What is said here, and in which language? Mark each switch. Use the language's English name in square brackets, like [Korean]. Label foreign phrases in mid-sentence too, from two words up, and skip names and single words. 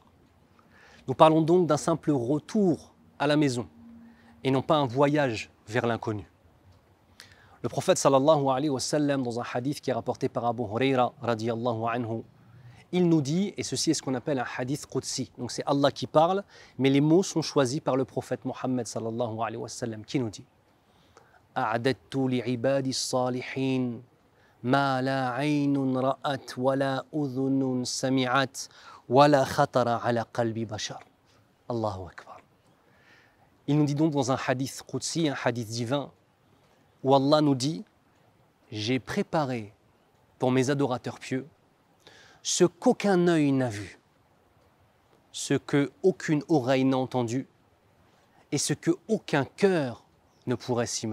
[French] Nous parlons donc d'un simple retour à la maison et non pas un voyage vers l'inconnu. Le prophète [Arabic] صلى الله عليه وسلم, [French] dans un hadith qui est rapporté par Abu Huraira [Arabic] رضي الله عنه, [French] il nous dit, et ceci est ce qu'on appelle un [Arabic] حديث قدسي, [French] donc c'est Allah qui parle, mais les mots sont choisis par le prophète Mohammed [Arabic] صلى الله عليه وسلم, [French] qui nous dit [Arabic] أعددت لعبادي الصالحين ما لا عين رأت ولا أذن سمعت ولا خطر على قلب بشر. الله أكبر. [French] Il nous dit donc dans un [Arabic] حديث قدسي, [French] un hadith divin, où Allah nous dit « J'ai préparé pour mes adorateurs pieux ce qu'aucun œil n'a vu, ce qu'aucune oreille n'a entendu et ce qu'aucun cœur ne pourrait s'imaginer.